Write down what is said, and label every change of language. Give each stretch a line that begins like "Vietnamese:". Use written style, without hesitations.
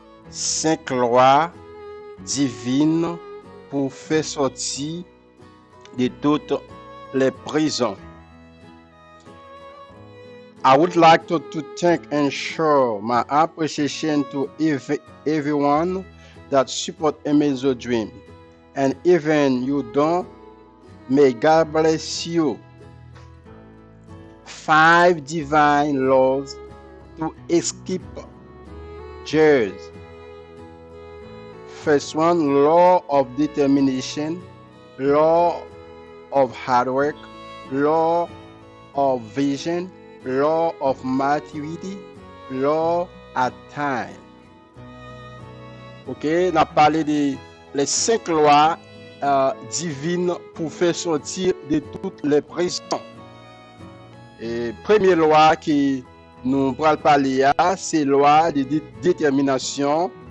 French: 5 lois divines pour faire sortir de toutes les prisons.
English: I would like to thank and show my appreciation to everyone that support Emile Dream. And even you don't, may God bless you. 5 divine laws to escape jails. First one, law of determination, law of hard work, law of vision, law of maturity, law at time.
French: Ok, on a parlé de les 5 lois divines pour faire sortir de toutes les prisons. Et première loi qui nous parler, c'est loi de détermination.